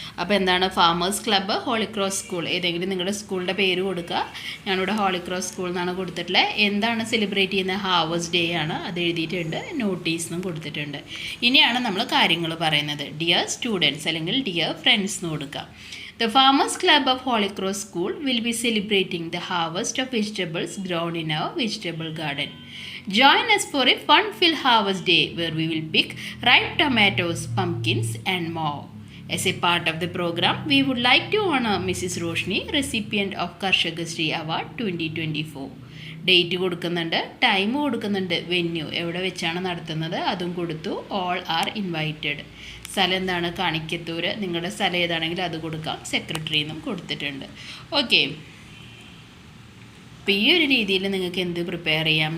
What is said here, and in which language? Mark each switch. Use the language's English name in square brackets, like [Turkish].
[Malayalam] അപ്പോൾ എന്താണ്, farmers club, holy cross school, ഏതെങ്കിലും നിങ്ങളുടെ സ്കൂളിൻ്റെ പേര് കൊടുക്കുക. ഞാനിവിടെ ഹോളി ക്രോസ് സ്കൂൾ എന്നാണ് കൊടുത്തിട്ടുള്ളത്. എന്താണ് സെലിബ്രേറ്റ് ചെയ്യുന്നത്? ഹാർവസ്റ്റ് ഡേ ആണ്, അത് എഴുതിയിട്ടുണ്ട്. നോട്ടീസും കൊടുത്തിട്ടുണ്ട്. ഇനിയാണ് നമ്മൾ കാര്യങ്ങൾ പറയുന്നത്. ഡിയർ സ്റ്റുഡൻസ് അല്ലെങ്കിൽ ഡിയർ ഫ്രണ്ട്സ് എന്ന് കൊടുക്കുക. [English] The Farmers Club of Holy Cross School will be celebrating the harvest of vegetables grown in our vegetable garden. Join us for a fun-filled harvest day where we will pick ripe tomatoes, pumpkins and more. As a part of the program, we would like to honor Mrs. Roshni, recipient of Karshagashri Award 2024. [Malayalam] Date കൊടുക്കുന്നുണ്ട്, time കൊടുക്കുന്നുണ്ട്, venue എവിടെ വെച്ചാണ് നടത്തുന്നത് അതും കൊടുത്തു. [English] All are invited. [Malayalam] സ്ഥലം എന്താണ്? കണിക്കത്തൂർ. നിങ്ങളുടെ സ്ഥലം ഏതാണെങ്കിൽ അത് കൊടുക്കാം. സെക്രട്ടറി എന്നും കൊടുത്തിട്ടുണ്ട്. ഓക്കെ, അപ്പോൾ ഈ ഒരു രീതിയിൽ നിങ്ങൾക്ക് എന്ത് പ്രിപ്പയർ ചെയ്യാം?